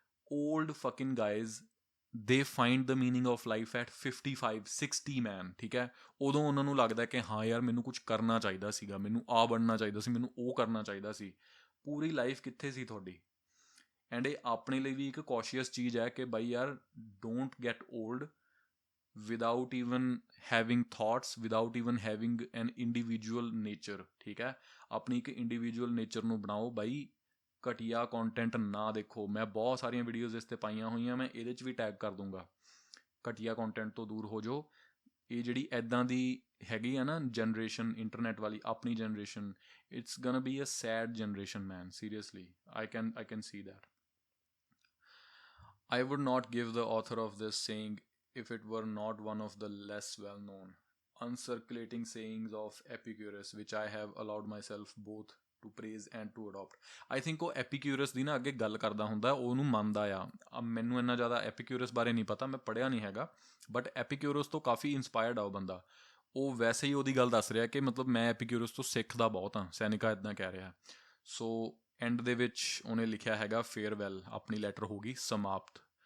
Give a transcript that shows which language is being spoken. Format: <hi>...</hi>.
<en>Old fucking guys, they find the meaning of life at 55, 60 man,</en> <pa>ਠੀਕ ਹੈ। ਉਦੋਂ ਉਹਨਾਂ ਨੂੰ ਲੱਗਦਾ ਕਿ ਹਾਂ ਯਾਰ ਮੈਨੂੰ ਕੁਝ ਕਰਨਾ ਚਾਹੀਦਾ ਸੀਗਾ, ਮੈਨੂੰ ਆ ਬਣਨਾ ਚਾਹੀਦਾ ਸੀ, ਮੈਨੂੰ ਉਹ ਕਰਨਾ ਚਾਹੀਦਾ ਸੀ। ਪੂਰੀ ਲਾਈਫ ਕਿੱਥੇ ਸੀ ਤੁਹਾਡੀ? ਐਂਡ ਇਹ ਆਪਣੇ ਲਈ ਵੀ ਇੱਕ ਕੌਸ਼ੀਅਸ ਚੀਜ਼ ਹੈ ਕਿ ਬਾਈ ਯਾਰ</pa> <en>Don't get old without even having thoughts, without even having an individual nature.</en> <pa>ਠੀਕ ਹੈ, ਆਪਣੀ ਇੱਕ ਇੰਡੀਵਿਜੂਅਲ ਨੇਚਰ ਨੂੰ ਬਣਾਓ ਬਾਈ, ਘਟੀਆ ਕੰਟੈਂਟ ਨਾ ਦੇਖੋ। ਮੈਂ ਬਹੁਤ ਸਾਰੀਆਂ ਵੀਡੀਓਜ਼ ਇਸ 'ਤੇ ਪਾਈਆਂ ਹੋਈਆਂ, ਮੈਂ ਇਹਦੇ 'ਚ ਵੀ ਟੈਗ ਕਰ ਦੂੰਗਾ। ਘਟੀਆ ਕੰਟੈਂਟ ਤੋਂ ਦੂਰ ਹੋ ਜਾਓ। ਇਹ ਜਿਹੜੀ ਐਦਾਂ ਦੀ ਹੈਗੀ ਆ ਨਾ ਜਨਰੇਸ਼ਨ ਇੰਟਰਨੈਟ ਵਾਲੀ, ਆਪਣੀ generation,</pa> <en>it's gonna be a sad generation man,</en> <pa>seriously.</pa> <en>I can see that. I would not give the author of this saying if it were not one of the less well known uncirculating sayings of Epicurus, which I have allowed myself both to praise and to adopt. I think</en> <pa>ਉਹ Epicurus ਦੀ ਨਾ ਅੱਗੇ ਗੱਲ ਕਰਦਾ ਹੁੰਦਾ, ਉਹਨੂੰ ਮੰਨਦਾ ਆ। ਮੈਨੂੰ ਇੰਨਾ ਜ਼ਿਆਦਾ Epicurus ਬਾਰੇ ਨਹੀਂ ਪਤਾ, ਮੈਂ ਪੜ੍ਹਿਆ ਨਹੀਂ ਹੈਗਾ, ਬਟ Epicurus ਤੋਂ ਕਾਫੀ ਇੰਸਪਾਇਰਡ ਆ ਉਹ ਬੰਦਾ। ਉਹ ਵੈਸੇ ਹੀ ਉਹਦੀ ਗੱਲ ਦੱਸ ਰਿਹਾ ਕਿ ਮਤਲਬ ਮੈਂ Epicurus ਤੋਂ ਸਿੱਖਦਾ ਬਹੁਤ ਹਾਂ, ਸੈਨੇਕਾ ਇੱਦਾਂ ਕਹਿ ਰਿਹਾ। ਸੋ ਐਂਡ ਦੇ ਵਿੱਚ ਉਹਨੇ ਲਿਖਿਆ ਹੈਗਾ ਫੇਅਰਵੈਲ, ਆਪਣੀ ਲੈਟਰ ਹੋ ਗਈ ਸਮਾਪਤ।</pa>